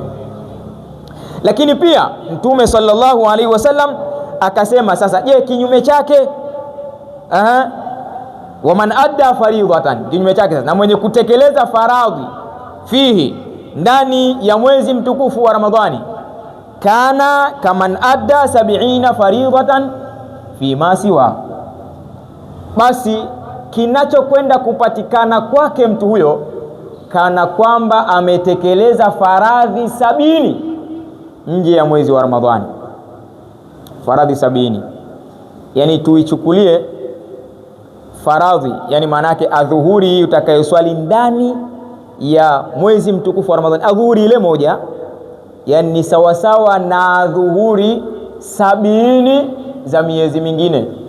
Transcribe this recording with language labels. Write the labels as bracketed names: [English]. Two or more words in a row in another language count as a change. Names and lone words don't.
[Swahili] Lakini pia Mtume sallallahu alaihi wasallam akasema, sasa je, kinyume chake [Arabic] ومن أدى فريضة, [Swahili] kinyume chake sasa, na mwenye kutekeleza faradhi fihi, ndani ya mwezi mtukufu wa Ramadhani, [Arabic] كان كمن أدى 70 فريضة فيما سوى, [Swahili] basi kinachokwenda kupatikana kwake mtu huyo kana kwamba ametekeleza faradhi 70 nje ya mwezi wa Ramadhani. Faradhi 70, yani tuichukulie faradhi, yani maana yake adhuhuri utakayoswali ndani ya mwezi mtukufu wa Ramadhani, adhuhuri ile moja, yani ni sawasawa na adhuhuri 70 za miezi mingine.